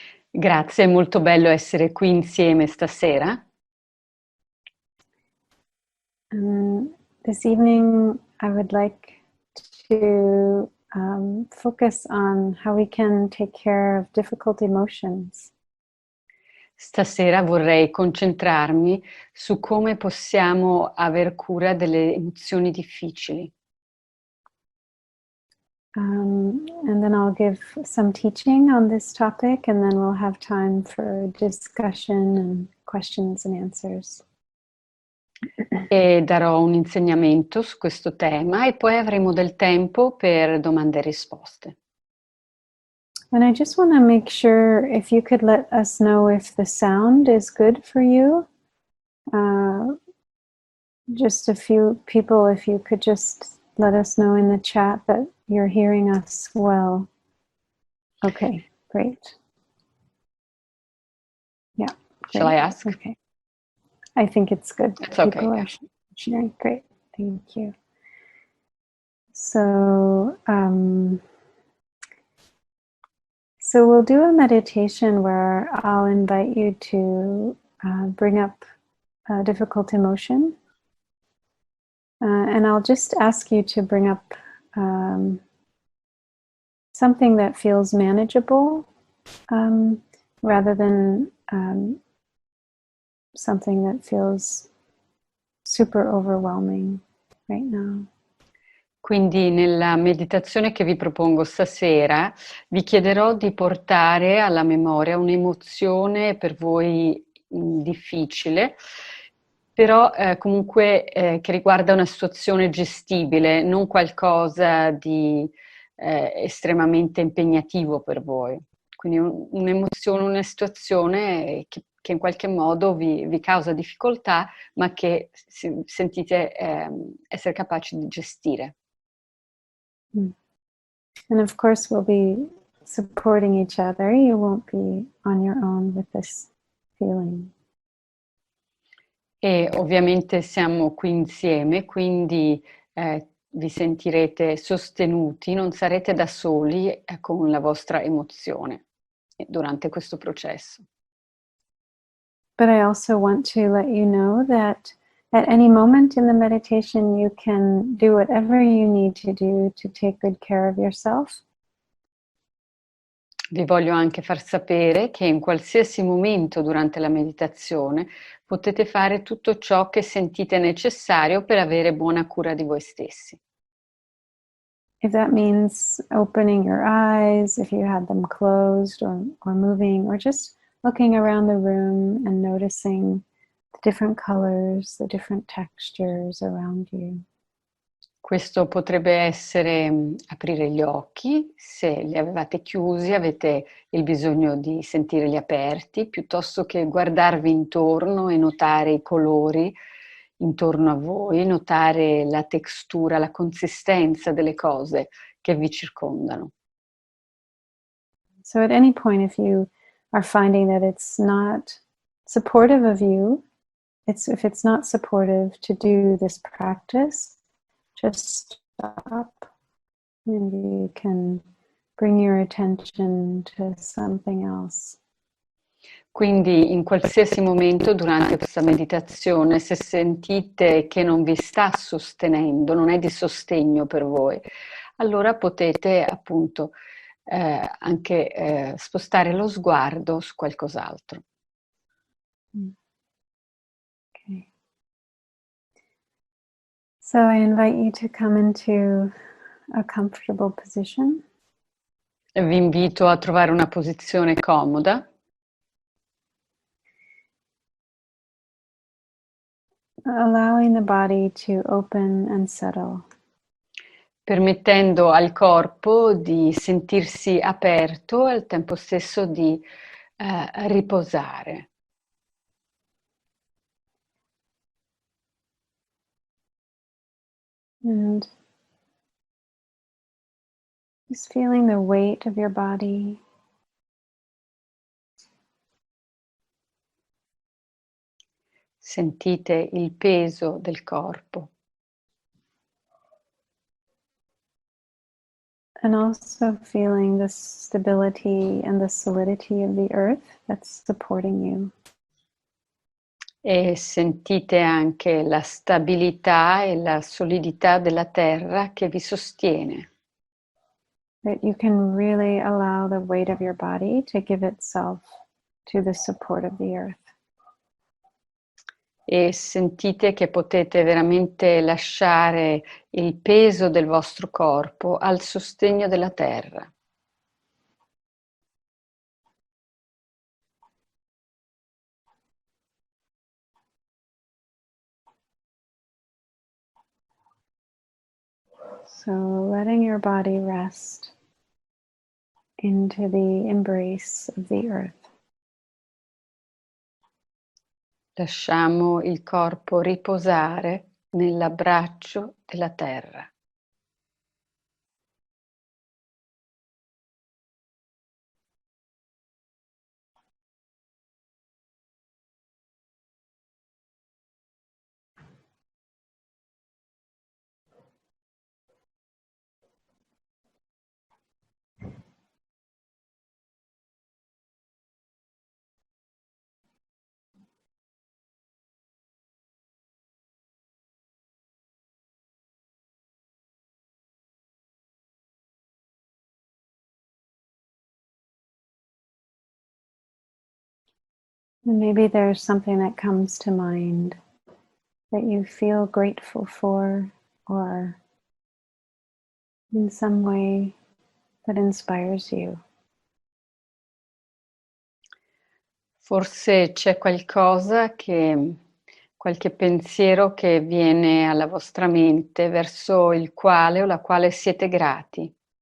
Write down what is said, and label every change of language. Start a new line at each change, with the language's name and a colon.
Italian: Grazie, è molto bello essere qui insieme stasera.
English: This evening I would like to focus on how we can take care of difficult emotions.
Italian: Stasera vorrei concentrarmi su come possiamo aver cura delle emozioni difficili.
English: And then I'll give some teaching on this topic, and then we'll have time for discussion and questions and answers.
Italian: E darò un insegnamento su questo tema e poi avremo del tempo per domande e risposte.
English: And I just want to make sure if you could let us know if the sound is good for you. Just a few people, if you could just let us know in the chat that you're hearing us well. Okay, great. Yeah. Great. Shall I ask? Okay. I think it's good. It's okay. People are sharing. Great. Thank you. So we'll do a meditation where I'll invite you to bring up a difficult emotion. And I'll just ask you to bring up something that feels manageable rather than something that feels super overwhelming right now.
Italian: Quindi nella meditazione che vi propongo stasera vi chiederò di portare alla memoria un'emozione per voi difficile, però comunque che riguarda una situazione gestibile, non qualcosa di estremamente impegnativo per voi. Quindi un'emozione, una situazione che in qualche modo vi causa difficoltà, ma che sentite essere capaci di gestire.
English: And of course we'll be supporting each other. You won't be on your own with this feeling.
Italian: E ovviamente siamo qui insieme, quindi vi sentirete sostenuti, non sarete da soli con la vostra emozione durante questo processo.
English: But I also want to let you know that at any moment in the meditation you can do whatever you need to do to take good care of yourself.
Italian: Vi voglio anche far sapere che in qualsiasi momento durante la meditazione potete fare tutto ciò che sentite necessario per avere buona cura di voi stessi.
English: If that means opening your eyes, if you had them closed or moving, or just looking around the room and noticing the different colors, the different textures around you.
Italian: Questo potrebbe essere aprire gli occhi, se li avevate chiusi avete il bisogno di sentirli aperti, piuttosto che guardarvi intorno e notare i colori intorno a voi, notare la textura, la consistenza delle cose che vi circondano.
English: So at any point, if you are finding that it's not supportive of you, if it's not supportive to do this practice, just stop and you can bring your attention to something else.
Italian: Quindi in qualsiasi momento durante questa meditazione, se sentite che non vi sta sostenendo, non è di sostegno per voi, allora potete appunto anche spostare lo sguardo su qualcos'altro.
English: Okay. So I invite you to come into a comfortable position.
Italian: Vi invito a trovare una posizione comoda,
English: allowing the body to open and settle.
Italian: permettendo al corpo di sentirsi aperto e al tempo stesso di riposare.
English: And just feeling the weight of your body.
Italian: Sentite il peso del corpo.
English: And also feeling the stability and the solidity of the earth that's supporting you.
Italian: E sentite anche la stabilità e la solidità della terra che vi sostiene.
English: That you can really allow the weight of your body to give itself to the support of the earth.
Italian: E sentite che potete veramente lasciare il peso del vostro corpo al sostegno della terra.
English: So letting your body rest into the embrace of the earth.
Italian: Lasciamo il corpo riposare nell'abbraccio della terra.
English: And maybe there's something that comes to mind that you feel grateful for, or in some way that inspires you.
Italian: Forse c'è qualche pensiero che viene alla vostra mente verso il quale o la quale siete grati.